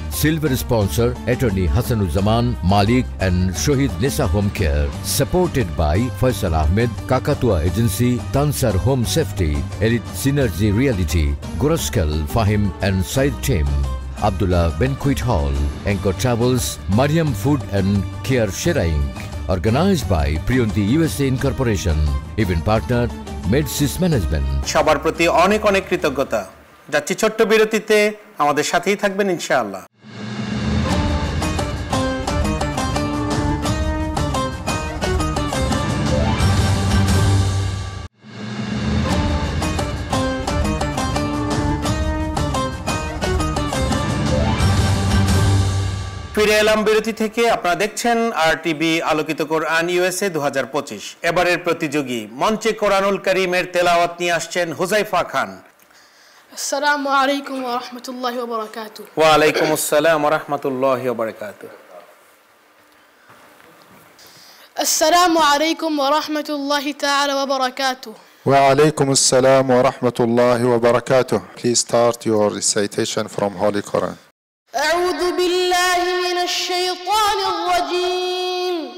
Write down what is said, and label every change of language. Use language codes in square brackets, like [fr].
[bn] Silver sponsor attorney Hasanuzzaman Malik and Shahid Nessa home care supported by Faisal Ahmed কাকাতুয়া agency তানসার home safety elite synergy reality গোরস্কেল Fahim and Saeed team Abdullah Banquet Hall, Anchor Travels, Mariam Food and Care Sheraing. [en] Organized by Priyonti USA Incorporation. Event partner, Medsis Management. [bn] সবার প্রতি অনেক অনেক কৃতজ্ঞতা। যাচ্ছি ছোট্ট বিরতিতে, আমাদের সাথেই থাকবেন ইনশাআল্লাহ। ফিরে এলাম বিরতি থেকে। আপনারা দেখছেন আরটিভি আলোকিত কোরআন ইউএসএ 2025। এবারের প্রতিযোগী মঞ্চে কোরআনুল কারীমের তেলাওয়াত নিয়ে আসছেন হুযায়ফা খান। [ar] আসসালামু আলাইকুম ওয়া রাহমাতুল্লাহি ওয়া বারাকাতুহু। ওয়া আলাইকুম আসসালাম ওয়া রাহমাতুল্লাহি ওয়া বারাকাতুহু। আসসালামু আলাইকুম ওয়া রাহমাতুল্লাহি তাআলা ওয়া বারাকাতুহু। وعليكم السلام ورحمة الله وبركاته. [en] Please start your recitation from Holy Quran. [ar] أعوذ بالله من الشيطان الرجيم.